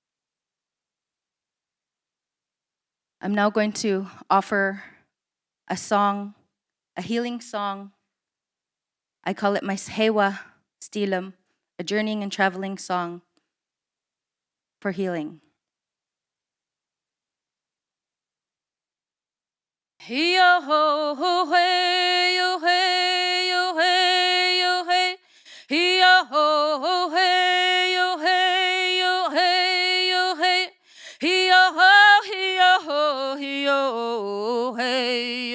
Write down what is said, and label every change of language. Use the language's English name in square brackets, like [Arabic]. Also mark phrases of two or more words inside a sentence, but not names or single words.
[English] I'm now going to offer a song, a healing song. I call it my Sewa Stilum, a journeying and traveling song for healing. Yo ho ho hey yo hey yo hey yo hey yo ho ho hey yo hey yo hey yo hey yo ho yo hey